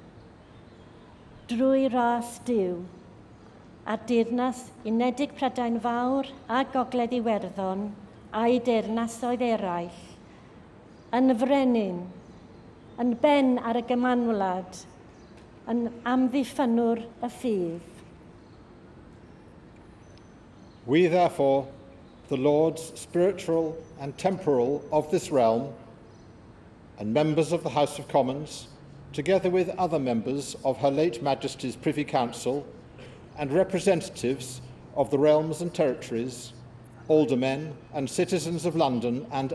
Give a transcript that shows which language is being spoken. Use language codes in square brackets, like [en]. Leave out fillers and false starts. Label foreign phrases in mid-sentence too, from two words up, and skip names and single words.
[cy] drwy ras Duw, a'r deyrnas Unedig Prydain Fawr a Gogledd Iwerddon a'i deyrnasoedd eraill, yn frenin, yn ben ar y gymanwlad, yn amddiffynwr y ffydd. [en] We therefore, the Lords spiritual and temporal of this realm, and members of the House of Commons, together with other members of Her late Majesty's Privy Council and representatives of the realms and territories, aldermen and citizens of London and